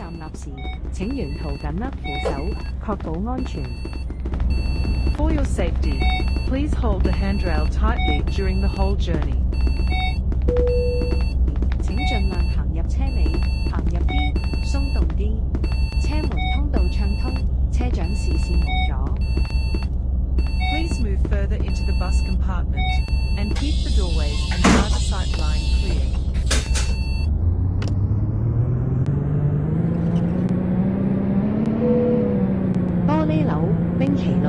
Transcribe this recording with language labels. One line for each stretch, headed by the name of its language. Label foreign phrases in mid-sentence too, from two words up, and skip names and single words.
Cantonese: 時，請沿途緊握扶手，確保安全。
English: For your safety, please hold the handrail tightly during the whole journey.
Cantonese: 請盡量行入車尾，行入啲，鬆動啲。車門通道暢通，車長視線無阻。
English: Please move further into the bus compartment and keep the doorways and driver sight line clear.
Cantonese: 玻璃樓，冰崎路。